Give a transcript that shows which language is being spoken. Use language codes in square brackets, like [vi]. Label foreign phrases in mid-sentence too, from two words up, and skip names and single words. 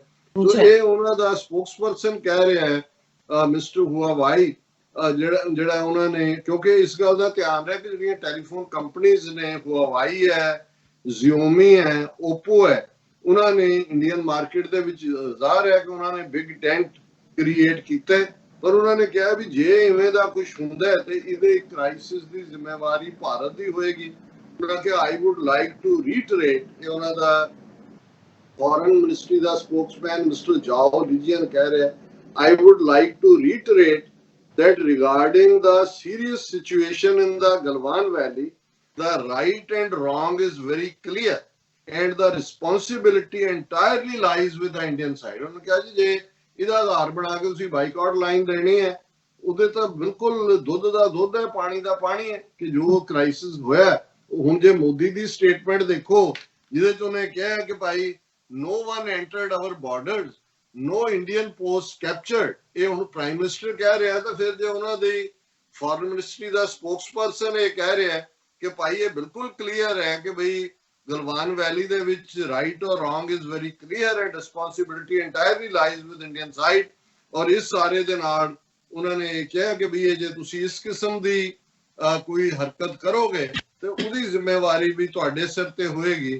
[pa] ਸੋ ਇਹ ਉਹਨਾਂ ਦਾ ਸਪੋਕਸਪਰਸਨ ਕਹਿ ਰਿਹਾ ਹੈ ਮਿਸਟਰ ਹੁਆਵਾਈ, ਜਿਹੜਾ ਉਹਨਾਂ ਨੇ, ਕਿਉਂਕਿ ਇਸ ਗੱਲ ਦਾ ਧਿਆਨ ਰਿਹਾ ਕਿ ਜਿਹੜੀਆਂ [en] telephone companies [pa] ਨੇ, ਹੁਆਵਾਈ ਹੈ, ਜ਼ਿਓਮੀ ਹੈ, ਓਪੋ ਹੈ, ਉਹਨਾਂ ਨੇ [en] Indian market [pa] ਦੇ ਵਿੱਚ ਜ਼ਾਹਿਰ ਹੈ ਕਿ ਉਹਨਾਂ ਨੇ [en] big tent [pa] ਕ੍ਰੀਏਟ ਕੀਤਾ। ਪਰ ਉਹਨਾਂ ਨੇ ਕਿਹਾ ਵੀ ਜੇ ਇਵੇਂ ਦਾ ਕੁਝ ਹੁੰਦਾ ਤੇ ਇਹਦੇ ਕ੍ਰਾਈਸਿਸ ਦੀ ਜ਼ਿੰਮੇਵਾਰੀ ਭਾਰਤ ਦੀ ਹੋਏਗੀ। ਉਹਨਾਂ ਕਿ [en] I would like to reiterate, [pa] ਇਹ ਉਹਨਾਂ ਦਾ [en] foreign ministry [pa] ਦਾ ਸਪੋਕਸਮੈਨ ਮਿਸਟਰ ਜਾਓ ਲੀਜੀਅਨ ਕਹਿ ਰਿਹਾ, [en] I would like to reiterate that regarding the serious situation in the Galwan Valley, the right and wrong is very clear and the responsibility entirely lies with the Indian side. [pa] ਉਹਨੇ ਕਿਹਾ ਜੀ ਜੇ ਇਹਦਾ ਆਧਾਰ ਬਣਾ ਕੇ ਤੁਸੀਂ [en] boycott line [pa] ਦੇਣੀ ਹੈ, ਉਹਦੇ ਤਾਂ ਬਿਲਕੁਲ ਦੁੱਧ ਦਾ ਦੁੱਧ ਹੈ, ਪਾਣੀ ਦਾ ਪਾਣੀ ਹੈ ਕਿ ਜੋ ਕ੍ਰਾਈਸਿਸ ਹੋਇਆ। ਹੁਣ ਜੇ ਮੋਦੀ ਦੀ ਸਟੇਟਮੈਂਟ ਦੇਖੋ ਜਿਹਦੇ ਚ ਉਹਨੇ ਕਿਹਾ ਕਿ ਭਾਈ [en] no one entered our borders, no Indian post captured, [pa] ਇਹ ਹੁਣ [en] prime minister [pa] ਕਹਿ ਰਿਹਾ, ਤਾਂ ਫਿਰ ਜੇ ਉਹਨਾਂ ਦੀ [en] foreign ministry [pa] ਦਾ ਸਪੋਕਸਪਰਸਨ ਇਹ ਕਹਿ ਰਿਹਾ ਕਿ ਭਾਈ ਇਹ ਬਿਲਕੁਲ ਕਲੀਅਰ ਹੈ ਕਿ ਬਈ ਗਲਵਾਨ ਵੈਲੀ ਦੇ ਵਿੱਚ [en] right or wrong is very clear and responsibility entirely lies with Indian side. [pa] ਔਰ ਇਸ ਸਾਰੇ ਦੇ ਨਾਲ ਉਹਨਾਂ ਨੇ ਕਿਹਾ ਕਿ ਵੀ ਇਹ ਜੇ ਤੁਸੀਂ ਇਸ ਕਿਸਮ ਦੀ ਕੋਈ ਹਰਕਤ ਕਰੋਗੇ ਤੇ ਉਹਦੀ ਜ਼ਿੰਮੇਵਾਰੀ ਵੀ ਤੁਹਾਡੇ ਸਿਰ ਤੇ ਹੋਏਗੀ।